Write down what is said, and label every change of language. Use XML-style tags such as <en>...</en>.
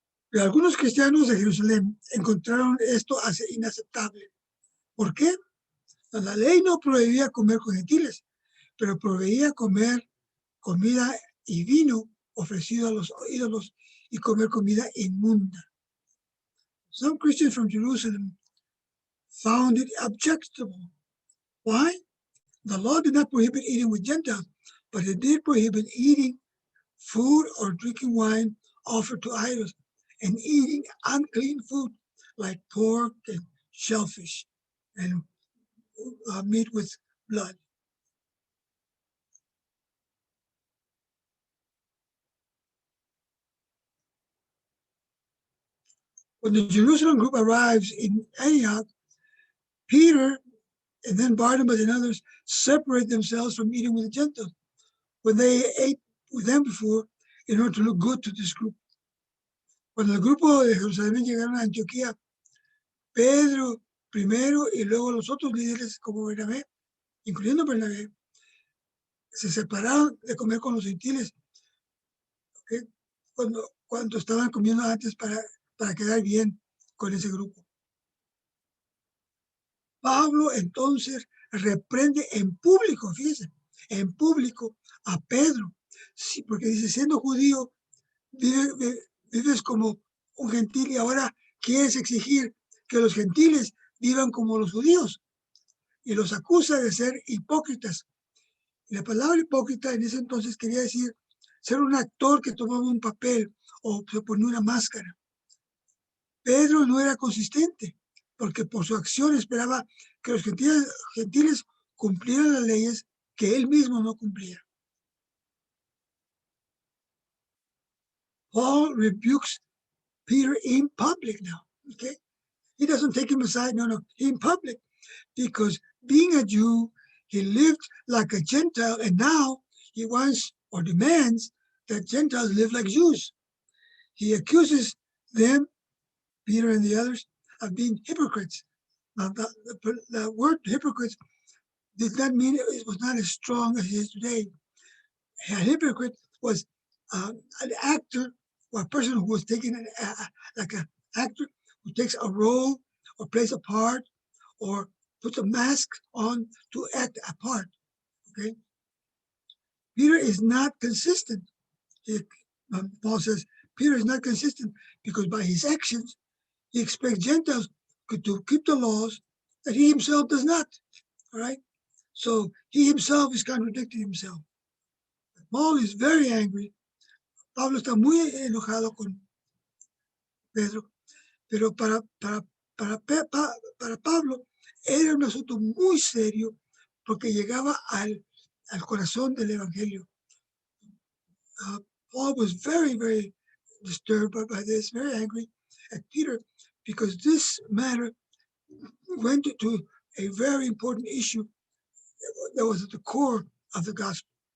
<es>Pero algunos cristianos de Jerusalén encontraron esto inaceptable. ¿Por qué? La ley no prohibía comer con gentiles, pero proveía comer comida y vino ofrecido a los ídolos y comer comida inmunda.</es> <en>Some Christians from Jerusalem found it objectionable. Why? The law did not prohibit eating with Gentiles, but it did prohibit eating food or drinking wine offered to idols and eating unclean food like pork and shellfish and meat with blood. When the Jerusalem group arrives in Antioch, Peter and then Barnabas and others separate themselves from eating with the Gentiles when they ate with them before in order to look good to this group.</en> <es>Cuando el grupo de Jerusalén llegaron a Antioquía, Pedro primero y luego los otros líderes como Bernabé, incluyendo Bernabé, se separaron de comer con los gentiles, ¿okay? Cuando estaban comiendo antes para quedar bien con ese grupo. Pablo entonces reprende en público, fíjense, en público a Pedro, sí, porque dice, siendo judío, vives como un gentil y ahora quieres exigir que los gentiles vivan como los judíos y los acusa de ser hipócritas. Y la palabra hipócrita en ese entonces quería decir ser un actor que tomaba un papel o se ponía una máscara. Pedro no era consistente porque por su acción esperaba que los gentiles cumplieran las leyes que él mismo no cumplía.</es> <en>Paul rebukes Peter in public now, okay? He doesn't take him aside, no, in public, because being a Jew, he lived like a Gentile, and now he wants or demands that Gentiles live like Jews. He accuses them, Peter and the others, of being hypocrites. Now, the word hypocrites did not mean it was not as strong as it is today. A hypocrite was an actor or a person who was taking like an actor who takes a role or plays a part or puts a mask on to act a part. Okay, Peter is not consistent. Paul says Peter is not consistent because by his actions he expects Gentiles to keep the laws that he himself does not. All right, so he himself is contradicting himself. Paul is very angry.</en> <es>Pablo está muy enojado con Pedro, pero para Pablo era un asunto muy serio porque llegaba al corazón del evangelio.</es> <en>Paul was very, very disturbed by this, very angry at Peter because this matter went to a very important issue that was at the core of the gospel.</en>